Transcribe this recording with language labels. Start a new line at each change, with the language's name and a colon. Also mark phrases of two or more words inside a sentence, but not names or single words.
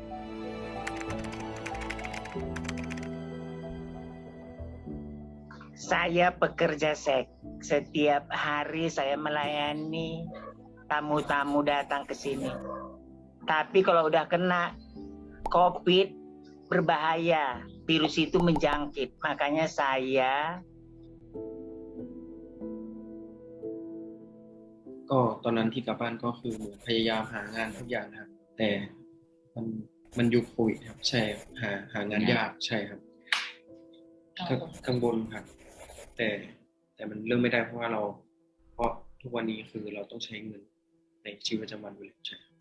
Indonesian: Saya pekerja seks. Setiap hari saya melayani tamu-tamu datang ke sini. Tapi kalau udah kena COVID, berbahaya. Virus itu menjangkit. Makanya saya
Thai: ก็ตอนนั้นที่กลับบ้านก็คือพยายามหางานทุกอย่างนะครับแต่มันยุคโควิดครับใช่หางานยากใช่ครับกังวลครับแต่มันเรื่องไม่ได้เพราะทุกวันนี้คือเราต้องใช้เงินในชีวิตประจำวันอยู่แล้วใช่